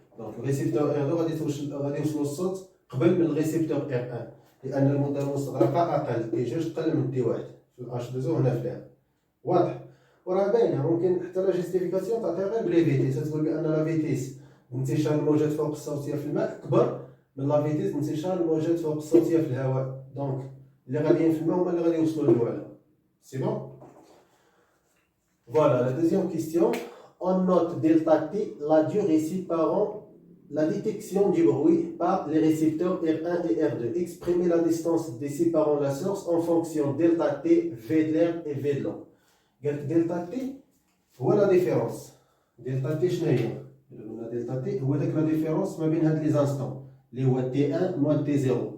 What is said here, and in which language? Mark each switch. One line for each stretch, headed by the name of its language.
Arabic: دونك الريسيبتور ار 2 غادي يوصلو الصوت قبل من الريسيبتور ار 1 لان المده المستغرقه اقل، تي 2 اقل من تي 1 في الاش 2 او هنا في لير. واضح؟ وراه باينه. ممكن حتى لا جيستيفيكاسيون تعطيها غير بلي فيتيس، تقول بان لا فيتيس انتشار الموجات فوق الصوتيه في الماء اكبر من لا فيتيس انتشار الموجات فوق الصوتيه في الهواء، دونك اللي غاديين في الماء هما اللي غادي يوصلوا للوعره.
French: سي بون. Voilà, la deuxième question. On note delta t la durée séparant la détection du bruit par les récepteurs R1 et R2. Exprimez la distance des séparant la source en fonction delta t, V de l'air et V de l'eau. Delta t
Arabic: هو
French: la différence.
Arabic: Delta t شنو هي؟ قلنا delta t هو داك
French: la différence
Arabic: ما بين هاد لي زانستون اللي هو
French: T1 moins T0.